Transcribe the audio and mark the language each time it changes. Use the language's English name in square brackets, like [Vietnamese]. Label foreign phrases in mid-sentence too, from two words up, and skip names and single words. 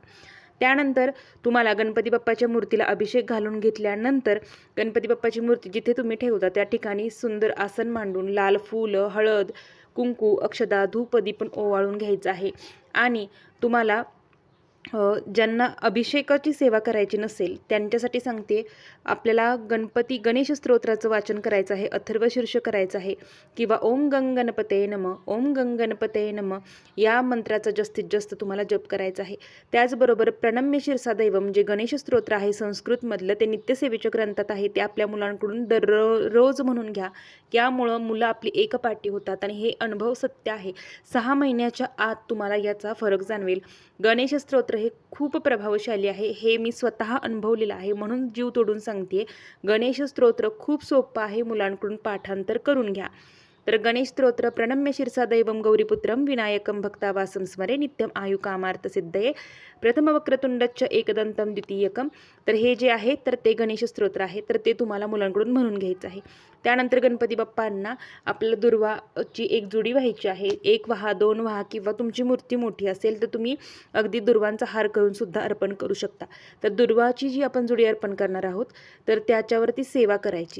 [Marathi] त्यानंतर तुम्हाला गणपती बाप्पाच्या मूर्तीला अभिषेक घालून घेतल्यानंतर गणपती बाप्पाची मूर्ती जिथे तुम्ही ठेवता त्या ठिकाणी सुंदर आसन मांडून लाल फुलं, हळद, कुंकू, अक्षदा, धूपदीप पण ओवाळून घ्यायचं आहे. आणि तुम्हाला ज्यांना अभिषेकाची सेवा करायची नसेल त्यांच्यासाठी सांगते, आपल्याला गणेश स्तोत्राचं वाचन करायचं आहे, अथर्वशीर्ष करायचं आहे, किंवा [Sanskrit] ओम गणपतये नमः, ओम गणपतये नमः [Marathi] या मंत्राचा जास्तीत जास्त तुम्हाला जप करायचा आहे. त्याचबरोबर [Sanskrit] प्रणम्य शिरसा दैवम [Marathi] जे गणेश स्तोत्र आहे संस्कृतमधलं, ते नित्यसेवेच्या ग्रंथात आहे, ते आपल्या मुलांकडून दररोज म्हणून घ्या. त्यामुळं मुलं आपली एकपाठी होतात आणि हे अनुभव सत्य आहे. 6 महिन्याच्या आत तुम्हाला याचा फरक जाणवेल. गणेश स्तोत्र हे खूप प्रभावशाली आहे, हे मी स्वतः अनुभवलेलं आहे, म्हणून जीव तोडून सांगते. गणेश स्तोत्र खूप सोपं आहे, मुलांकडून पाठांतर करून घ्या. तर गणेश स्तोत्र [Sanskrit] प्रणम्य शिरसा दैवम गौरीपुत्रम विनायकम भक्तावासम स्मरे नित्यम आयुकामार्थ सिद्धये प्रथम वक्रतुंडच्च एकदंतम द्वितीयकम. [Marathi] तर हे जे आहे तर ते गणेश स्तोत्र आहे, तर ते तुम्हाला मुलांकडून म्हणून घ्यायचं आहे. त्यानंतर गणपती बाप्पांना आपल्याला दुर्वाची एक जुडी व्हायची आहे. 1 वहा, 2 वहा, किंवा तुमची मूर्ती मोठी असेल तर तुम्ही अगदी दुर्वांचा हार करून सुद्धा अर्पण करू शकता. तर दुर्वाची जी आपण जुडी अर्पण करणार आहोत तर त्याच्यावरती सेवा करायची.